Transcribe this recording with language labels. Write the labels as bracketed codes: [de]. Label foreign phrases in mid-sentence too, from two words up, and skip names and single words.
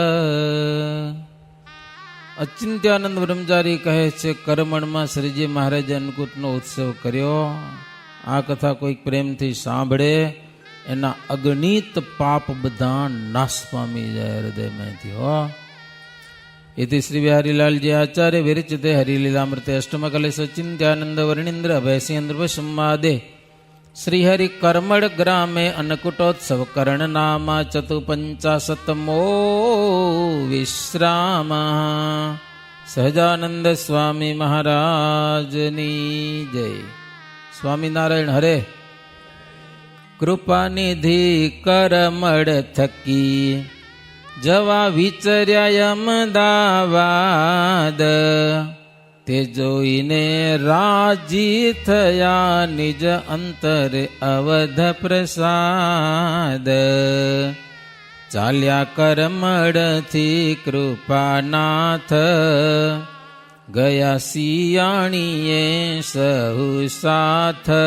[gu] અચિંત્યાનંદ બ્રહ્મચારી કહે છે, કરમણમાં શ્રીજી મહારાજે અન્નકૂટનો ઉત્સવ કર્યો. આ કથા કોઈક પ્રેમથી સાંભળે એના અગણિત પાપ બધા નાશ પામી જાય હૃદયમાંથી. [sa] હો इति श्री बिहारीलाल जी आचार्य विरचिते हरिलीलामृते अष्टमकले सचिंत्यानंद वर्णींद्र अभयसिंह संवादे श्रीहरि कर्मड़ ग्रामे अन्नकूटोत्सव कर्ण नामा 54मो विश्राम. [gu] સહજાનંદ સ્વામી મહારાજની જય. સ્વામીનારાયણ હરે. કૃપાનિધિ કરમડ થકી જવા વિચર્યા અમદાવાદ, તે જોઈને રાજી થયા નિજ અંતરે અવધ પ્રસાદ. ચાલ્યા કરમળથી કૃપાનાથ, ગયા સિયાણીએ સહુ સાથ.